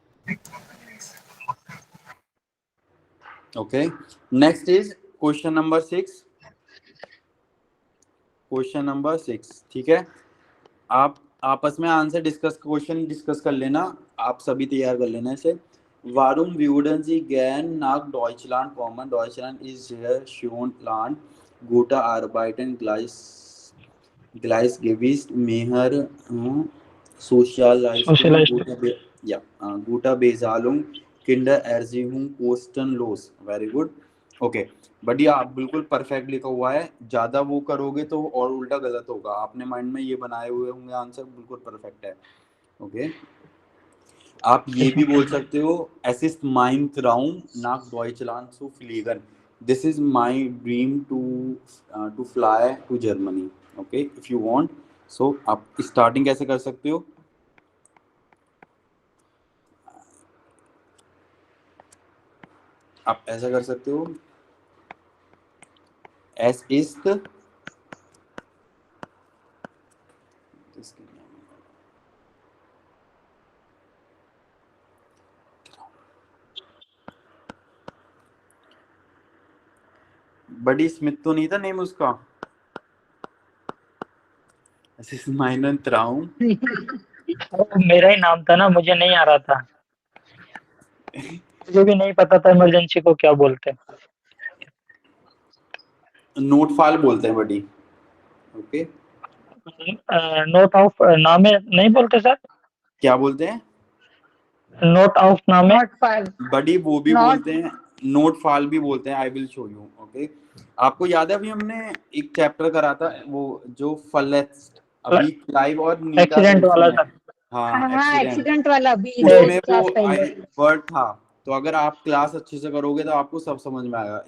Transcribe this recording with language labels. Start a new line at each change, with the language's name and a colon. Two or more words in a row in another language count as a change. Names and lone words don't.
English: okay, next is question number 6. question number
Hindi: 6, ठीक है? आप आपस में
English: answer question
Hindi: डिस्कस कर लेना, आप सभी तैयार कर लेना इसे।
German: Warum würden Sie gern nach Deutschland kommen? Deutschland ist sehr schön Land, gute Arbeiten gleich Gleichgewicht, mehr Sozialleistung, सोशलाइस्ट। guter Bezahlung, Kindererziehung kostenlos.
English: Very good. Okay.
Hindi: बढ़िया, आप बिल्कुल परफेक्ट लिखा हुआ है। ज्यादा वो करोगे तो और उल्टा गलत होगा। आपने माइंड में ये बनाए हुए होंगे आंसर, बिल्कुल परफेक्ट है। ओके, आप ये भी बोल सकते हो,
German: es ist mein Traum nach Deutschland zu fliegen.
English: This is my dream to fly to Germany. Okay, if you want.
Hindi: So आप स्टार्टिंग कैसे कर सकते हो? आप ऐसा कर सकते हो,
German: es ist
Hindi: बडी स्मिथ तो नहीं था नेम उसका?
German: es ist mein Traum.
Hindi: वो मेरा ही नाम था ना, मुझे नहीं आ रहा था। मुझे भी नहीं पता था इमरजेंसी को क्या बोलते हैं। नोटफाल बोलते हैं बडी।
English: ओके,
Hindi: नोट ऑफ नामे नहीं बोलते सर? क्या बोलते हैं?
German: Notaufnahme. Not file.
Hindi: बडी वो भी Not- बोलते हैं, नोट फाल भी बोलते हैं।
English: I will show you.
Hindi: ओके, आपको याद है अभी हमने एक चैप्टर करा था वो जो फलेस्ट, अभी क्लाइव और नीता एक्सीडेंट वाला में। था। हाँ, हाँ,
English: एक्सीडेंट।
Hindi: एक्सीडेंट वाला भी उसमें
English: क्लास
Hindi: वो पहले। वर्ड था। तो अगर आप क्लास अच्छे से करोगे तो आपको सब समझ में आएगा।